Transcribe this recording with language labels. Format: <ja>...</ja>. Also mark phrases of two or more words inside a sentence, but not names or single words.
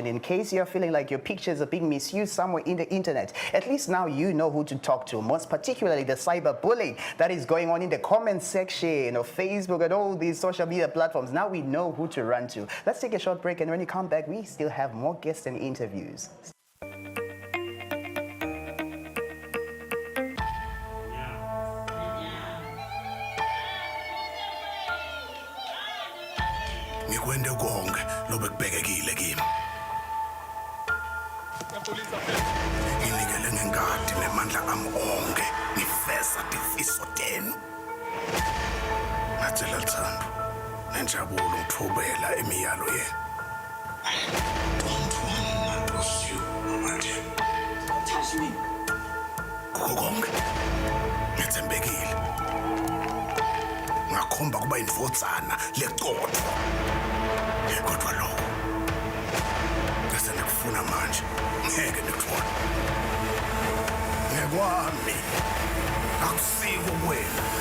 <en>In case you're feeling like your pictures are being misused somewhere in the internet, at least now you know who to talk to, most particularly the cyberbullying that is going on in the comment section of Facebook and all these social media platforms. Now we know who to run to. Let's take a short break, and when you come back, we still have more guests and interviews.</en> <ss>Ngikwende konke lobekubhekekile kimi. Nginikele ngengadi nemandla ami onke ngifeza difiso tenu. Ngathela Lthando nenjabulo ngithobela emiyalo yenu.</ss> <en>Don't want to pursue manje. Touch me.</en> <ss>Kukho konke ngithembekile. Ngakhomba kuba indvodzana leqotho. Kodwa lo bese ngikufuna manje ngeke ngikufuna. Ngekwami akusiko wena.</ss>